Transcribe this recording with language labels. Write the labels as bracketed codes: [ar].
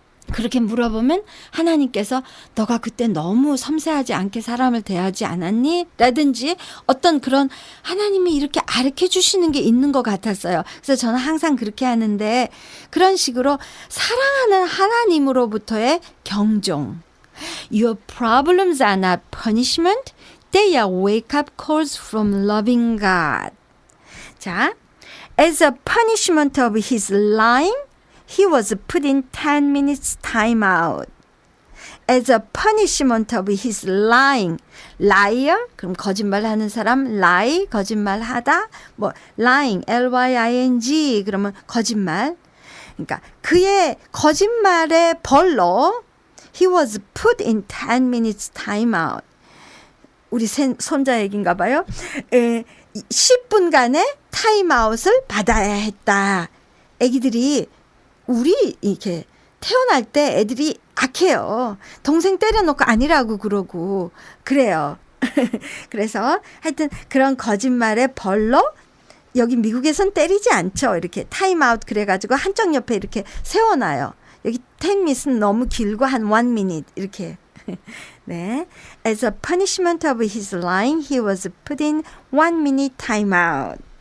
[ko] 그렇게 물어보면 하나님께서 너가 그때 너무 섬세하지 않게 사람을 대하지 않았니? 라든지 어떤 그런 하나님이 이렇게 가르쳐 주시는 게 있는 것 같았어요. 그래서 저는 항상 그렇게 하는데 그런 식으로 사랑하는 하나님으로부터의 경종. [en] Your problems are not punishment. They are wake-up calls from loving God. 자, as a punishment of his lying, he was put in 10 minutes time out. As a punishment of his lying, liar, [ko] 그럼 거짓말하는 사람, [en] lie, [ko] 거짓말하다, [en] 뭐 lying, L-Y-I-N-G, [ko] 그러면 거짓말. 그러니까 그의 거짓말의 벌로 [en] he was put in 10 minutes time out. [ko] 우리 손자 얘기인가 봐요. 10분간의 타임아웃을 받아야 했다. 애기들이 우리 이렇게 태어날 때 애들이 악해요. 동생 때려놓고 아니라고 그러고 그래요. 그래서 하여튼 그런 거짓말의 벌로 여기 미국에선 때리지 않죠. 이렇게 타임아웃 그래가지고 한쪽 옆에 이렇게 세워놔요. 여기 10minutes는 너무 길고 한 1minute 이렇게. 네. [en] As a punishment of his lying, he was put in 1minute timeout.